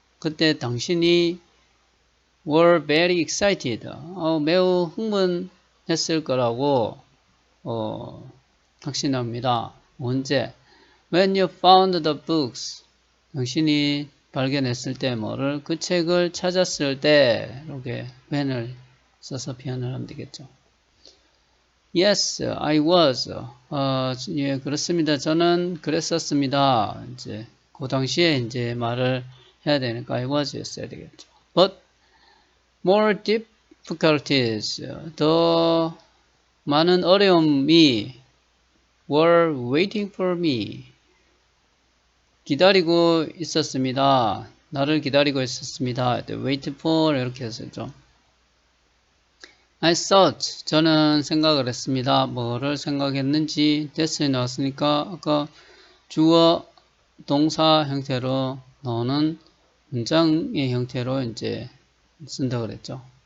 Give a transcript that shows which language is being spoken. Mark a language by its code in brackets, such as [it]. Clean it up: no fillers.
[ko] 그때 당신이 [en] were very excited. [ko] 매우 흥분했을 거라고 확신합니다. 언제? [en] When you found the books. [ko] 당신이 발견했을 때 뭐를 그 책을 찾았을 때 이렇게 when을 써서 표현을 하면 되겠죠. [en] Yes, I was. [ko] 예, 그렇습니다. 저는 그랬었습니다. 이제 그 당시에 이제 말을 해야 되니까 [en] I was [ko] 였어야 되겠죠. [en] But more difficulties, [ko] 더 많은 어려움이 [en] were waiting for me. [ko] 기다리고 있었습니다. 나를 기다리고 있었습니다. [en] wait for [ko] 이렇게 했었죠. [en] I thought, [ko] 저는 생각을 했습니다. 뭐를 생각했는지 that에 나왔으니까 아까 주어 동사 형태로 너는 문장의 형태로 이제 쓴다 그랬죠.